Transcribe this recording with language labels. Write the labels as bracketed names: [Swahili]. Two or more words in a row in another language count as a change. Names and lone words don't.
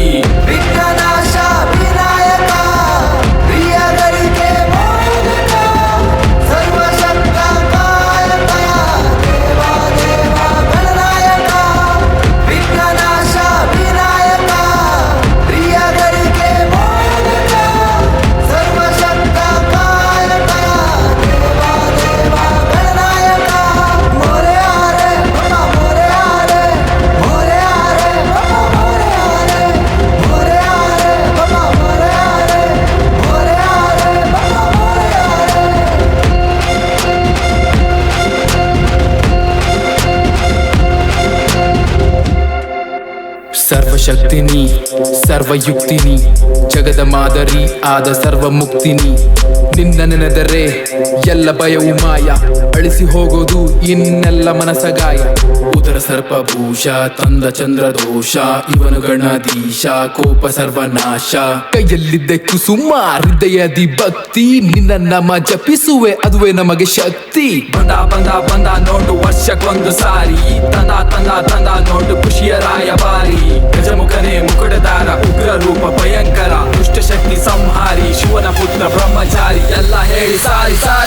[Kannada] ವಿಘ್ನನಾಶ ವಿನಾಯಕ ಪ್ರಿಯಗಳಿಗೆ ಮೋದಕ ಸರ್ವಶಕ್ತ ಕಾಯಕ ದೇವ ದೇವ ಗಣನಾಯಕ ವಿಘ್ನನಾಶ ವಿನಾಯಕ ಪ್ರಿಯಗಳಿಗೆ ಮೋದಕ ಸರ್ವಶಕ್ತ ಕಾಯಕ ದೇವ ದೇವ ಗಣನಾಯಕ [Marathi] मोरे आरे बाप्पा मोरे आरे मोरे आरे बाप्पा मोरे आरे मोरे आरे बाप्पा मोरे आरे मोरे आरे बाप्पा मोरे आरे [Kannada] ಸರ್ವಶಕ್ತಿನಿ ಸರ್ವಯುಕ್ತಿನಿ ಜಗದ ಮಾದರಿ ಆದ ಸರ್ವ ಮುಕ್ತಿನಿ ನಿನ್ನ ನೆನೆದರೆ ಎಲ್ಲ ಭಯವು ಮಾಯ ಅಳಿಸಿ ಹೋಗೋದು ಇನ್ನೆಲ್ಲ ಮನಸಗಾಯ ಉದರ ಸರ್ಪಭೂಷ ತಂದ ಚಂದ್ರ ದೋಷ ಇವನು ಗಣಾಧೀಶ ಕೋಪ ಸರ್ವನಾಶ ಕೈಯಲ್ಲಿದ್ದೆ ಕುಸುಮ ಹೃದಯದಿ ಭಕ್ತಿ ನಿನ್ನ ನಮ ಜಪಿಸುವೆ ಅದುವೇ ನಮಗೆ ಶಕ್ತಿ ಬಂದ ಬಂದ ಬಂದ ನೋಡು ವರ್ಷಕ್ಕೊಂದು ಸಾರಿ ತಂದ ತಂದ ತಂದ ನೋಡು ಖುಷಿಯ ರಾಯಭಾರಿ ಗಜಮುಖನೇ ಮುಕುಟದಾರ ಉಗ್ರ ರೂಪ ಭಯಂಕರ ದುಷ್ಟಶಕ್ತಿ ಸಂಹಾರಿ ಶಿವನ ಪುತ್ರ ಬ್ರಹ್ಮಚಾರಿ ಎಲ್ಲ ಹೇಳಿ ಸಾರಿ ಸಾರಿ